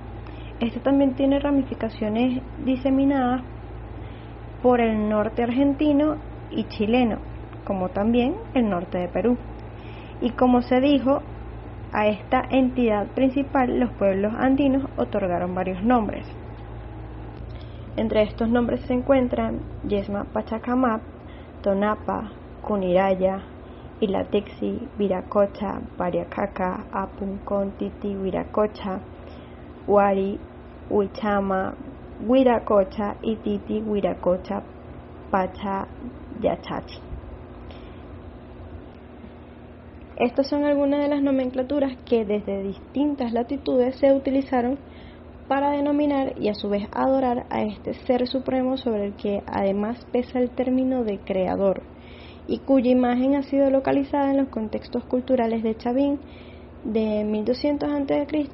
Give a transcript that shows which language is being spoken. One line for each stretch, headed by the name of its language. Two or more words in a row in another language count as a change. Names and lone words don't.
Spanish: Este también tiene ramificaciones diseminadas por el norte argentino y chileno, como también el norte de Perú. Y como se dijo, a esta entidad principal los pueblos andinos otorgaron varios nombres. Entre estos nombres se encuentran Yesma Pachacamac, Tonapa, Cuniraya, Ilatixi, Viracocha, Pariacaca, Apuncontiti, Viracocha, Huari, Huichama, Huiracocha y Titi, Huiracocha, Pacha, Yachachi. Estas son algunas de las nomenclaturas que desde distintas latitudes se utilizaron para denominar y a su vez adorar a este ser supremo sobre el que además pesa el término de creador y cuya imagen ha sido localizada en los contextos culturales de Chavín de 1200 a.C.